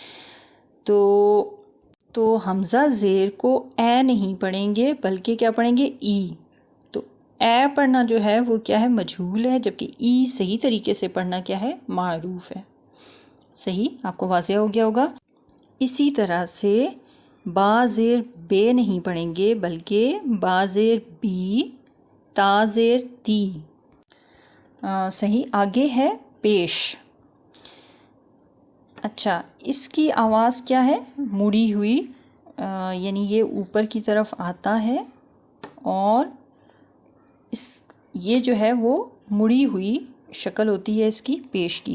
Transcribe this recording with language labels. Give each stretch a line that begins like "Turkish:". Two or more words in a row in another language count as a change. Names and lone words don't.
Urdu: تو حمزہ زیر کو اے نہیں پڑھیں گے بلکہ کیا پڑھیں گے؟ ای۔ تو اے پڑھنا جو ہے وہ کیا ہے؟ مجہول ہے، جبکہ ای صحیح طریقے سے پڑھنا کیا ہے؟ معروف ہے، صحیح؟ آپ کو واضح ہو گیا ہوگا۔ اسی طرح سے با زیر بے نہیں پڑھیں گے بلکہ با زیر بی، تا زیر تی، صحیح؟ آگے ہے پیش۔ اچھا، اس کی آواز کیا ہے؟ مڑی ہوئی، یعنی یہ اوپر کی طرف آتا ہے اور یہ جو ہے وہ مڑی ہوئی شکل ہوتی ہے اس کی، پیش کی۔